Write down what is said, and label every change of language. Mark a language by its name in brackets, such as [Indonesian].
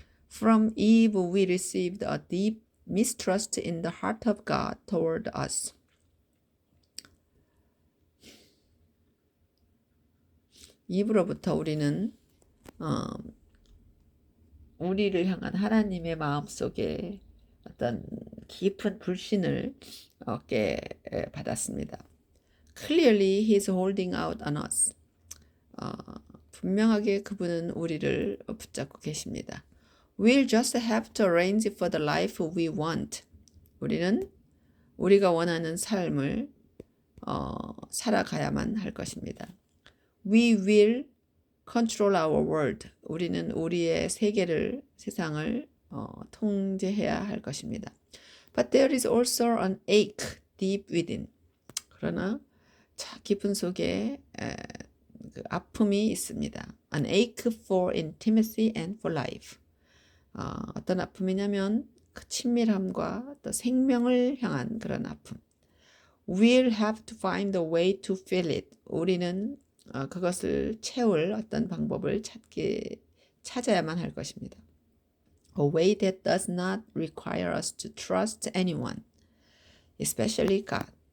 [English] From Eve we received a deep mistrust in the heart of God toward us. [Korean] 이브로부터 우리는 우리를 향한 하나님의 마음속에 어떤 깊은 불신을 얻게 받았습니다. [English] Clearly he is holding out on us. [Korean] 분명하게 그분은 우리를 붙잡고 계십니다. [English] We'll just have to arrange for the life we want. [Korean] 우리는 우리가 원하는 삶을 살아가야만 할 것입니다. [English] We will control our world. [Korean] 우리는 우리의 세상을 통제해야 할 것입니다. [English] But there is also an ache deep within. [Korean] 그러나 깊은 속에 그 아픔이 있습니다. [English] An ache for intimacy and for life. [Korean] 어떤 아픔이냐면 그 친밀함과 또 생명을 향한 그런 아픔. [English] We'll have to find a way to fill it. [Korean] 우리는 그것을 채울 어떤 방법을 찾아야만 할 것입니다. [English] A way that does not require us to trust anyone, especially God.